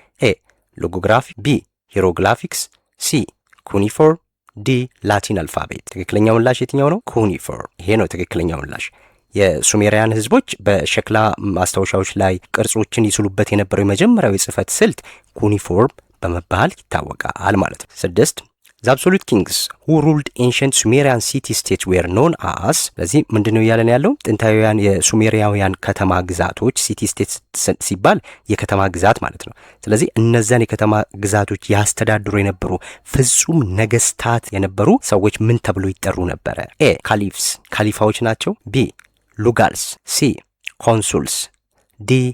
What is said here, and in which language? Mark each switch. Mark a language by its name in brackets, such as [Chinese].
[English] A. ሎጎግራፊ. B. ሂሮግላፊክስ. C. ኩኒፎርም. D. [Amharic] ላቲን አልፋቤት። ትክክለኛው ምላሽ የትኛው ነው? ኩኒፎርም። ይሄ ነው ትክክለኛው ምላሽ። የሱሜሪያን ህዝቦች በሸክላ ማስታወሻዎች ላይ ቅርጾችን ይስሉበት የነበረው የመጀመሪያው የጽህፈት ስልት ኩኒፎርም በመባል ይታወቃል ማለት ነው። 6. [English] The absolute kings who ruled ancient Sumerian city-states were known as. [Amharic] ስለዚህ ምንድነው እያለን ያለው? ጥንታዊያን የሱሜሪያውያን ከተማ ግዛቶች city-states ሲባል የከተማ ግዛት ማለት ነው። ስለዚህ እነዛን የከተማ ግዛቶች ያስተዳድሩ የነበሩ ፍጹም ነገስታት የነበሩ ሰዎች ምን ተብሎ ይጠሩ ነበረ? A. ካሊፍስ ካሊፋዎች ናቸው። B. ሉጋልስ. C. ኮንሱልስ. D.